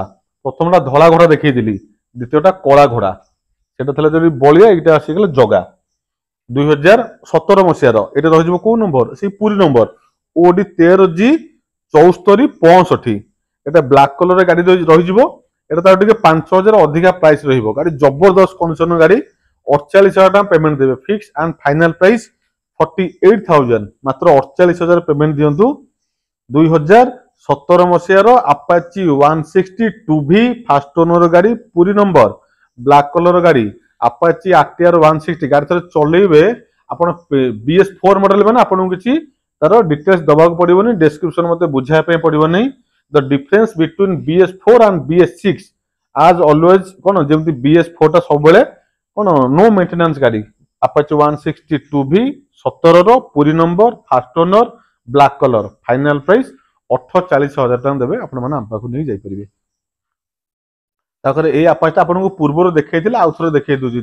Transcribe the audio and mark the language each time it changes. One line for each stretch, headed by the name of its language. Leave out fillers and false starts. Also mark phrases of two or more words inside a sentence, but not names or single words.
Odia: ପ୍ରଥମଟା ଧଳା ଘୋଡା ଦେଖେଇଥିଲି, ଦ୍ୱିତୀୟଟା କଳା ଘୋଡା। ସେଟା ଥିଲା ଯଦି ବଳିଆ, ଏଇଟା ଆସିଗଲେ ଜଗା। 2017 ମସିହାର, ଏଇଟା ରହିଯିବ କୋଉ ନମ୍ବର, ସେଇ ପୁରୀ ନମ୍ବର, ଓଡି 13G7465। ଏଟା
English: black color
Odia: ଗାଡି ରହିଯିବ। ଏଟା ତାର ଟିକେ 5,000 ଅଧିକା ପ୍ରାଇସ୍ ରହିବ। ଗାଡି ଜବରଦସ୍ତ କଣ୍ଡିସନ ଗାଡି। 48,000 ଟଙ୍କା ପେମେଣ୍ଟ ଦେବେ,
English: fix and final price
Odia: 48,000। ମାତ୍ର 48,000 ପେମେଣ୍ଟ ଦିଅନ୍ତୁ। 2017 ମସିହାର ଆପାଚି 160 2V
English: first owner
Odia: ଗାଡି, ପୁରୀ ନମ୍ବର,
English: black color
Odia: ଗାଡି, ଆପାଚି RTR 160। ଗାଡି ଥରେ ଚଲେଇବେ ଆପଣ, BS4 ମଡେଲ ମାନେ ଆପଣଙ୍କୁ କିଛି ତାର ଡିଟେଲ୍ସ ଦବାକୁ ପଡିବନି, ଡେସ୍କ୍ରିପସନ ମତେ ବୁଝାଇବା ପାଇଁ ପଡିବ ନାହିଁ।
English: The difference between BS4 and BS6 as always
Odia: କଣ, ଯେମିତି BS4 ଟା ସବୁବେଳେ କଣ
English: no maintenance ଗାଡି।
Odia: Apache 160 2V 17 ର ପୁରୀ ନମ୍ବର,
English: first owner, black color. final price
Odia: 48,000 ଟଙ୍କା ଦେବେ, ଆପଣ ମାନେ ଆମ ପାଖକୁ ନେଇ ଯାଇପାରିବେ। ତାପରେ ଏଇ ଆପାଚି ଆପଣଙ୍କୁ ପୂର୍ବରୁ ଦେଖେଇଥିଲେ, ଆଉ ଥରେ ଦେଖେଇ ଦଉଛି।